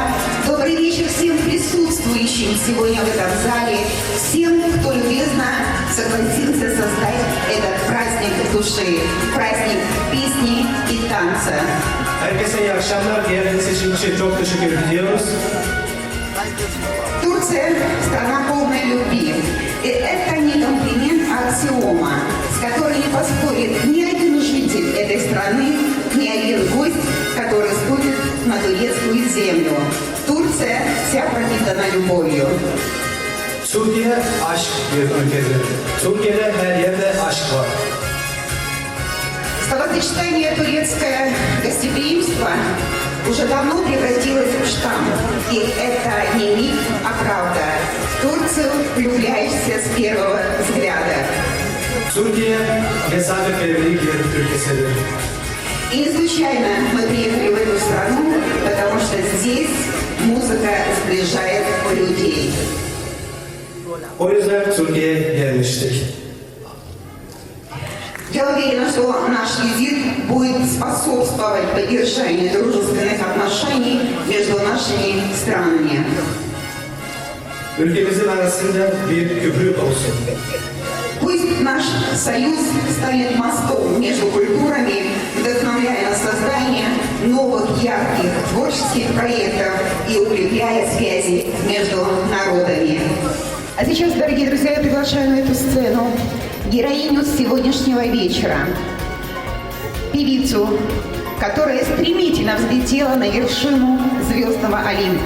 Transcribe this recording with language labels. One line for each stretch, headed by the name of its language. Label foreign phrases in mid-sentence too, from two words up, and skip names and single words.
Russian: Добрый вечер всем присутствующим сегодня в этом зале, всем, кто любезно согласился создать этот праздник души, праздник песни и танца.
Turkish: Herkese iyi akşamlar. Geldiğiniz için çok teşekkür ediyoruz.
Russian: Турция – страна полной любви. И это не комплимент, а аксиома, с которой не поспорит ни один житель этой страны, ни один гость, который ступит на турецкую землю. Турция вся пропитана любовью.
Turkish: Türkiye aşk bir ülkedir. Türkiye'de her yerde aşk var.
Russian: Словосочетание «турецкое гостеприимство» уже давно превратилось в штамп. И это не миф, а правда. В Турцию влюбляешься с первого взгляда.
Turkish: Türkiye misafirperverlik bir ülkesidir.
Russian: И не случайно мы приехали в эту страну, потому что здесь музыка сближает людей.
Turkish: O yüzden Türkiye'ye gelmiştik.
Russian: Я уверена, что наш визит будет способствовать поддержанию дружественных отношений между нашими странами.
Turkish: Ülkemizin arasında bir köprü olsun.
Russian: Пусть наш союз станет мостом между культурами, вдохновляя на создание новых ярких творческих проектов и укрепляя связи между народами. А сейчас, дорогие друзья, я приглашаю на эту сцену героиню сегодняшнего вечера, певицу, которая стремительно взлетела на вершину звездного Олимпа.